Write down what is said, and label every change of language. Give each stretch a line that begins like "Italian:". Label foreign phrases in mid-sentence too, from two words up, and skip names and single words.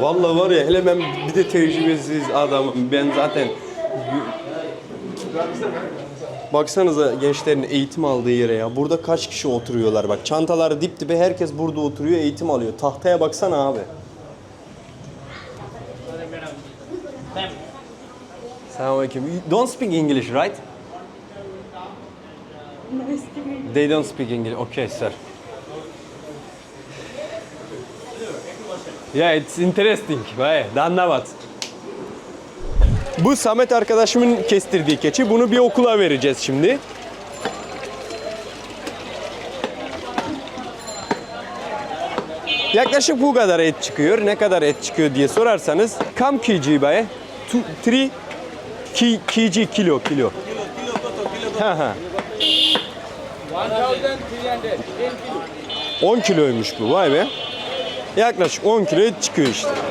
Turkish: Vallahi var ya hele ben bir de tecrübesiz adamım. Ben zaten baksanıza gençlerin eğitim aldığı yere ya. Burada kaç kişi oturuyorlar bak. Çantaları dip dibe herkes burada oturuyor eğitim alıyor. Tahtaya baksana abi. Selamünaleyküm.
English: You don't speak English, right? They don't speak English. Okay, sir. Yeah, it's interesting.
Turkish: Vay, Dandavat. Bu Samet arkadaşımın kestirdiği keçi. Bunu bir okula vereceğiz şimdi. Yaklaşık bu kadar et çıkıyor. Ne kadar et çıkıyor diye sorarsanız kam kg bae? 3 kg kilo. Ha ha. 10 kiloymuş bu. Vay be. Yaklaşık 10 kilo et çıkıyor işte.